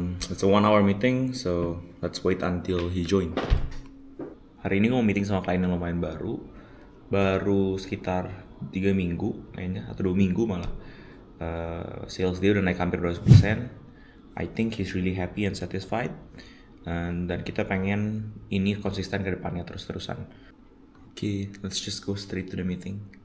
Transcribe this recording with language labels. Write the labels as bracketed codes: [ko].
[en] It's a 1 hour meeting, so let's wait until he join. [id] Hari ini gue mau meeting sama klien yang lumayan baru sekitar 3 minggu kayaknya, atau 2 minggu malah. [en] Sales dia udah naik hampir 200%. I think he's really happy and satisfied. [id] Dan kita pengen ini konsisten ke depannya terus-terusan. [en] Okay, let's just go straight to the meeting.